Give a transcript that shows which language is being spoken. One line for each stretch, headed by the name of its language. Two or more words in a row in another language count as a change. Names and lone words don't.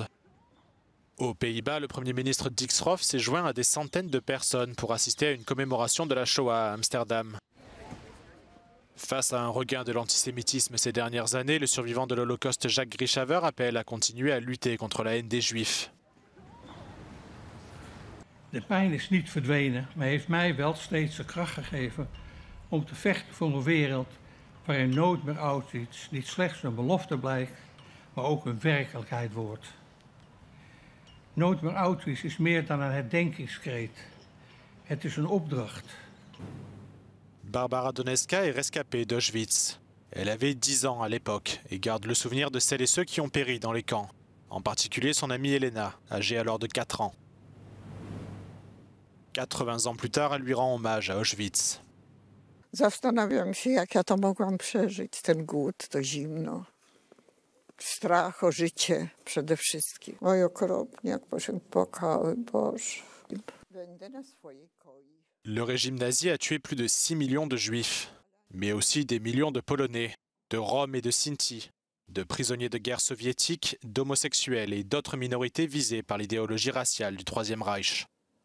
French: Aux Pays-Bas, le Premier ministre Dick Schoof s'est joint à des centaines de personnes pour assister à une commémoration de la Shoah à Amsterdam. Face à un regain de l'antisémitisme ces dernières années, le survivant de l'Holocauste Jacques Grishaver appelle à continuer à lutter contre la haine des Juifs.
Dutch: De pijn is niet verdwenen, maar heeft mij wel steeds de kracht gegeven om te vechten voor een wereld waarin nooit meer Auschwitz niet slechts een belofte blijkt, maar ook een werkelijkheid wordt. Nooit meer Auschwitz is meer dan een herdenkingskreet. Het is een opdracht.
French: Barbara Doneska est rescapée d'Auschwitz. Elle avait 10 ans à l'époque et garde le souvenir de celles et ceux qui ont péri dans les camps, en particulier son amie Elena, âgée alors de 4 ans. 80 ans plus tard, elle lui rend hommage à Auschwitz.
Polish: Zastanawiam się, jak ja to mogłam przeżyć, ten głód, to zimno. Strach o życie przede wszystkim. Oj, okropnie, jak poszedł płakały, Boże. Będę na swojej koi.
French: Le régime nazi a tué plus de 6 millions de juifs, mais aussi des millions de Polonais, de Roms et de Sinti, de prisonniers de guerre soviétiques, d'homosexuels et d'autres minorités visées par l'idéologie raciale du Troisième Reich.